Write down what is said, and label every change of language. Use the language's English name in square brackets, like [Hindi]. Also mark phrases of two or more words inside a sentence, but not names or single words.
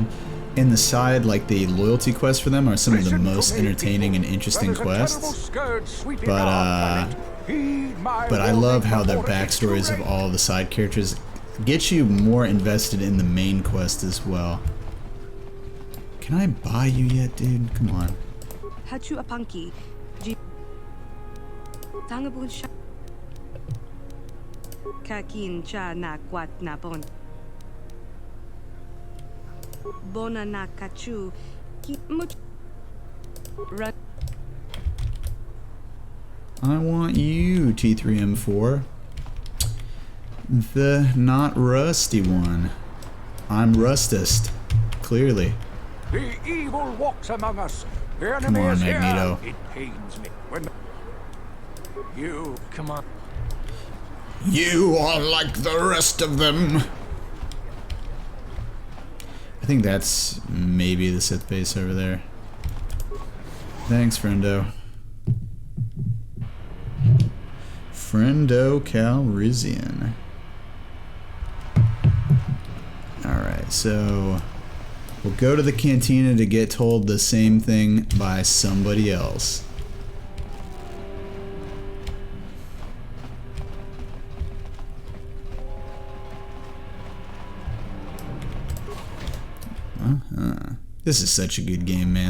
[English] In the side, like the loyalty quests for them are some of the most entertaining and interesting quests. But I love how the backstories of all the side characters get you more invested in the main quest as well. Can I buy you yet, dude? Come on. Hachu apanki. Tangabun sha. Kakin cha na kwat na bon. Bona na kachu. Ki much. I want you, T3M4. The not rusty one. I'm rustest, clearly. The evil walks among us. The Come enemy on, is here. Magneto. It pains me when you come on. You are like the rest of them. I think that's maybe the Sith base over there. Thanks, friendo. Friendo Calrissian. Alright, so we'll go to the cantina to get told the same thing by somebody else. This is such a good game, man.